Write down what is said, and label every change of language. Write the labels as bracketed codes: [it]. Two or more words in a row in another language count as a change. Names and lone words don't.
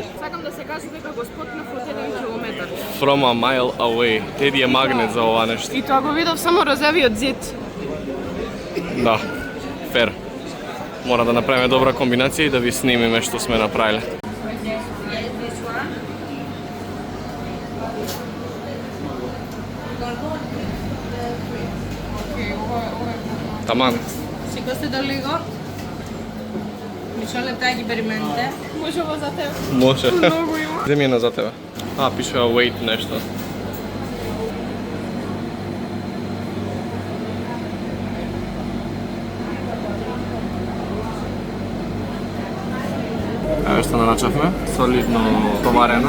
[mk] Сакам да се каже дека го спотнав од 1 километар. [en] From a mile away. [mk] Теди е магнет за ова нешто. И тоа го видов само розевиот зид. Да, фер. Мора да направиме добра комбинација и да ви снимиме што сме направиле. Таман. Si questo da Lego, mi sono le tagli per mente. Може ова за тебе. Може. Многу има. Земи една за тебе. Пишува wait нешто. Еве што наначавме, солидно товарено.